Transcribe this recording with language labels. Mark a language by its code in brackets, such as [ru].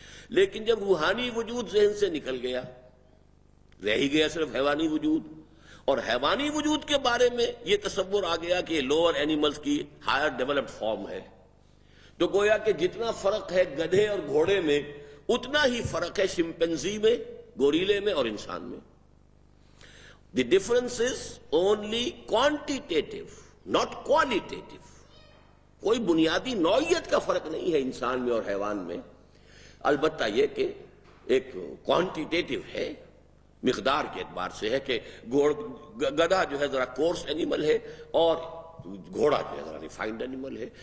[ur] لیکن جب روحانی وجود ذہن سے نکل گیا، رہ ہی گیا صرف حیوانی وجود. اور حیوانی وجود کے بارے میں یہ تصور آ گیا کہ یہ [en] lower animals [ur] کی [en] higher developed form [ur] ہے. تو گویا کہ جتنا فرق ہے گدھے اور گھوڑے میں، اتنا ہی فرق ہے شمپینزی میں، گوریلے میں اور انسان میں. [en] The difference is only quantitative, not qualitative. [ur] کوئی بنیادی نوعیت کا فرق نہیں ہے انسان میں اور حیوان میں. البتہ یہ کہ ایک کوانٹیٹیو ہے، مقدار کے اعتبار سے ہے کہ گدھا جو ہے ذرا [en] coarse animal [ur] ہے اور گھوڑا جو ہے ذرا [en] refined animal [ur] ہے.